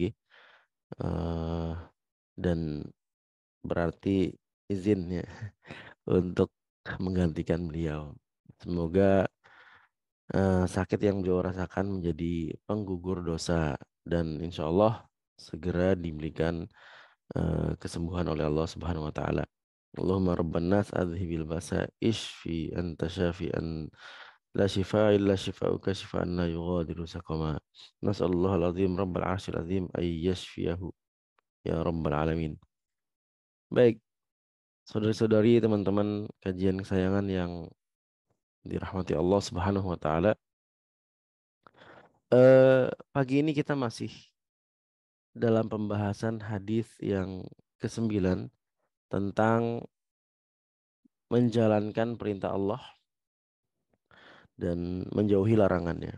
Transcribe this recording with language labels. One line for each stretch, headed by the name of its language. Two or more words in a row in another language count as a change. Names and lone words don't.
Indonesian: eh dan berarti izinnya untuk menggantikan beliau. Semoga sakit yang beliau rasakan menjadi penggugur dosa dan
Arabic: إن شاء الله
Indonesian: segera diberikan kesembuhan oleh Allah
Arabic: سبحانه وتعالى. اللهم رب الناس أذهب البأس اشف أنت الشافي لا شفاء إلا شفاؤك شفاء لا يغادر سقما. نسأل الله العظيم رب العرش العظيم أن يشفيه يا رب العالمين.
Indonesian: Baik, saudari-saudari, teman-teman kajian kesayangan yang dirahmati Allah
Arabic: سبحانه وتعالى.
Indonesian: Pagi ini kita masih dalam pembahasan hadis yang kesembilan tentang menjalankan perintah Allah dan menjauhi larangannya.